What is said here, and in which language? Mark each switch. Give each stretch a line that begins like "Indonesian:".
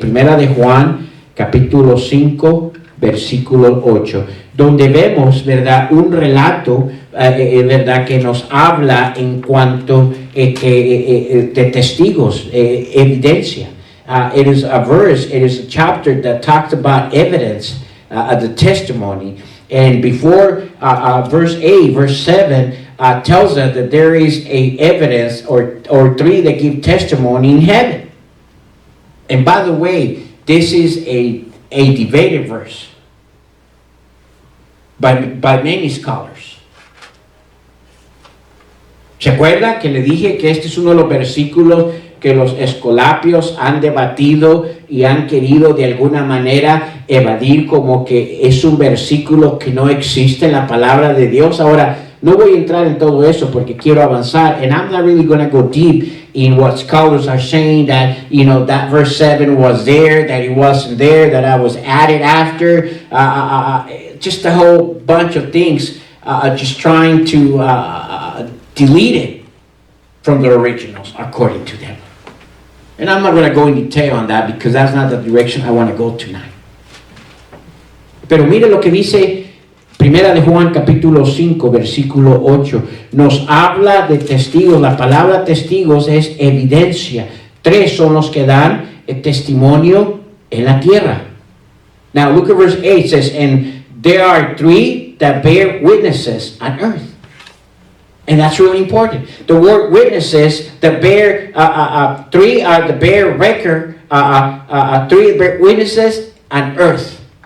Spanish: Primera de Juan, capítulo 5, versículo 8. Donde vemos, ¿verdad?, un relato, ¿verdad?, que nos habla en cuanto de testigos, evidencia.
English: It is a verse, it is a chapter that talks about evidence. The testimony. And before verse 8, verse 7 tells us that there is a evidence or 3 that give testimony in heaven. And by the way, this is a debated verse by many scholars.
Spanish: ¿Se acuerda que le dije que este es uno de los versículos que los escolapios han debatido y han querido de alguna manera evadir como que es un versículo que no existe en la palabra de Dios? Ahora, no voy a entrar en todo eso porque quiero avanzar,
English: and I'm not really going to go deep in what scholars are saying that, you know, that verse 7 was there, that it wasn't there, that I was added after, just a whole bunch of things, just trying to delete it from the originals according to them. And I'm not going to go in detail on that because that's not the direction I want to go tonight.
Spanish: Pero mire lo que dice Primera de Juan capítulo 5 versículo 8 nos habla de testigos. La palabra testigos es evidencia. 3 son los que dan el testimonio en la tierra.
English: Now look at verse 8. It says, and there are 3 that bear witnesses on earth. And that's really important. The word witnesses, the bear, 3 are the bear record, 3 bear witnesses on earth.